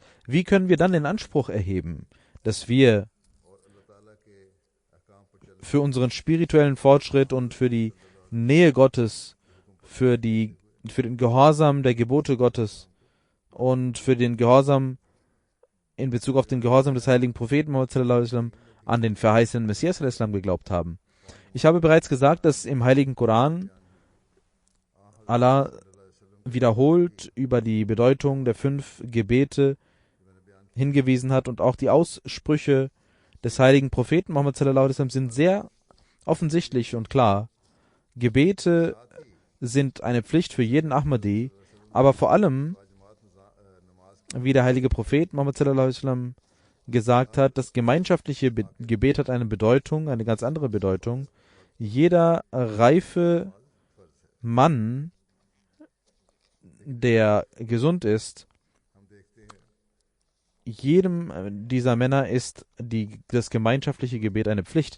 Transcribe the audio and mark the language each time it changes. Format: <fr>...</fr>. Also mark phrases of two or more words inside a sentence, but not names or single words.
<de>Wie können wir dann den Anspruch erheben, dass wir für unseren spirituellen Fortschritt und für die Nähe Gottes, für den Gehorsam der Gebote Gottes und für den Gehorsam in Bezug auf den Gehorsam des heiligen Propheten Muhammad</de> <ar>صلى الله عليه وسلم</ar> <de>an den verheißenen Messias al-Islam geglaubt haben? Ich habe bereits gesagt, dass im heiligen Koran Allah wiederholt über die Bedeutung der 5 Gebete hingewiesen hat und auch die Aussprüche des heiligen Propheten Muhammad</de> <ar>صلى الله عليه وسلم</ar> <de>sind sehr offensichtlich und klar. Gebete sind eine Pflicht für jeden Ahmadi, aber vor allem, wie der heilige Prophet Muhammad</de> <ar>صلى الله عليه وسلم</ar> <de>gesagt hat, das gemeinschaftliche Gebet hat eine Bedeutung, eine ganz andere Bedeutung. Jeder reife Mann, der gesund ist, jedem dieser Männer ist das gemeinschaftliche Gebet eine Pflicht.</de>